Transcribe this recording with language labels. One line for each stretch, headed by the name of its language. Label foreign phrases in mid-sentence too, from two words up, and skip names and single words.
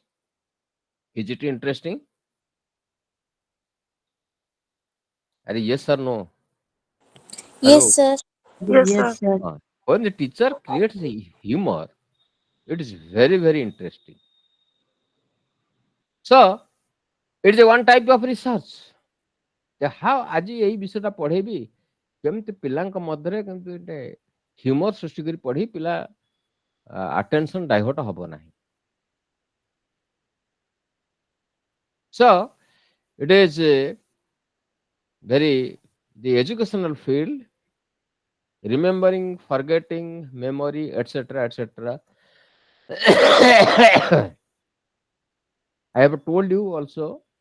English: Is it interesting? Are yes or no? Yes, Hello. sir. Yes, sir. When the teacher creates a humor, it is very, very interesting. So, it is a one type of research.
Odia: How ଆଜି ଏଇ ବିଷୟଟା ପଢେଇବି କେମିତି ପିଲାଙ୍କ ମଧ୍ୟରେ କେମିତି ଗୋଟେ ହ୍ୟୁମର ସୃଷ୍ଟି କରି ପଢେଇ ପିଲା
English: attention divert
Odia: ହବ ନାହିଁ.
English: So, it is very the educational field, remembering, forgetting, memory, etc., etc. I have told you also.